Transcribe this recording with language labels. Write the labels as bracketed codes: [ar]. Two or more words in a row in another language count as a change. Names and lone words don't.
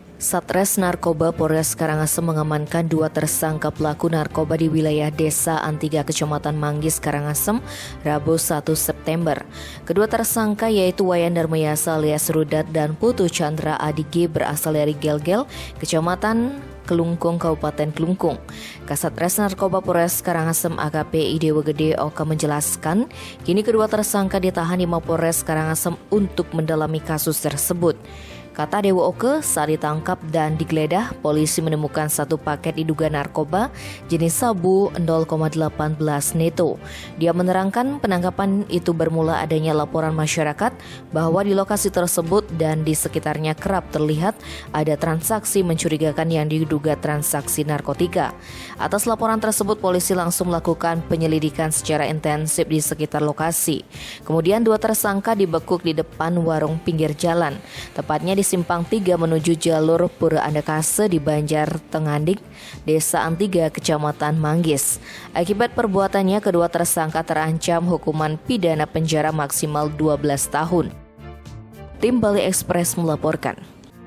[id] Satres Narkoba Polres Karangasem mengamankan 2 tersangka pelaku narkoba di wilayah Desa Antiga, Kecamatan Manggis, Karangasem, Rabu 1 September. Kedua tersangka yaitu Wayan Darmayasa alias Rudat dan Putu Chandra Adige berasal dari Gelgel, Kecamatan Kelungkung, Kabupaten Kelungkung. Kasatres Narkoba Polres Karangasem AKP Idewa Gede Oka menjelaskan, kini kedua tersangka ditahan di Mapolres Karangasem untuk mendalami kasus tersebut. Kata Dewa Oke, saat ditangkap dan digeledah, polisi menemukan 1 paket diduga narkoba jenis sabu 0,18 neto. Dia menerangkan penangkapan itu bermula adanya laporan masyarakat bahwa di lokasi tersebut dan di sekitarnya kerap terlihat ada transaksi mencurigakan yang diduga transaksi narkotika. Atas laporan tersebut, polisi langsung melakukan penyelidikan secara intensif di sekitar lokasi. Kemudian 2 tersangka dibekuk di depan warung pinggir jalan, tepatnya di Simpang 3 menuju jalur Pura Andakase di Banjar Tengadik, Desa Antiga, Kecamatan Manggis. Akibat perbuatannya, kedua tersangka terancam hukuman pidana penjara maksimal 12 tahun. Tim Bali Express melaporkan.